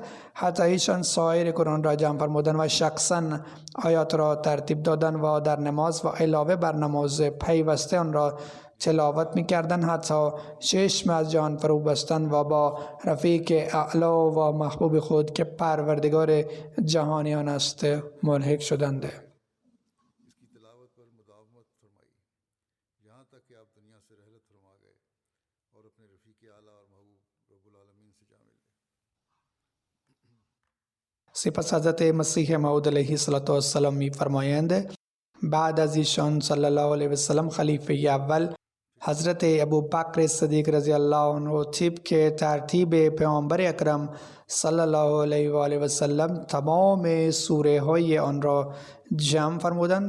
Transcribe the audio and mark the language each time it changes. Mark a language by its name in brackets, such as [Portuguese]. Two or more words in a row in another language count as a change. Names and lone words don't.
[Persian] حتی ایشان سایر قرآن را جمع فرمودند و شخصا آیات را ترتیب دادند و در نماز و علاوه بر نماز پیوسته آن را تلاوت می‌کردند. حتی چشم از جان فرو بستند و با رفیق اعلا و محبوب خود که پروردگار جهانیان است ملحق شدند. [Urdu] اس کی تلاوت پر مداومت فرمائی یہاں تک کہ آپ دنیا سے رحلت فرما گئے اور اپنے رفیق اعلیٰ اور محبوب رب العالمین سے جا ملے. [Persian] سپس حضرت مسیح موعود [Arabic] علیه السلام [Persian] می‌فرمایند بعد از ایشان [Arabic] صلی الله علیه و سلم [Persian] خلیفه اول حضرت ابوبکر صدیق [Arabic] رضی الله عنه [Persian] طبق ترتیب پیامبر اکرم [Arabic] صلی الله علیه و آله و سلم [Persian] تمام سوره های آن را جمع فرمودند.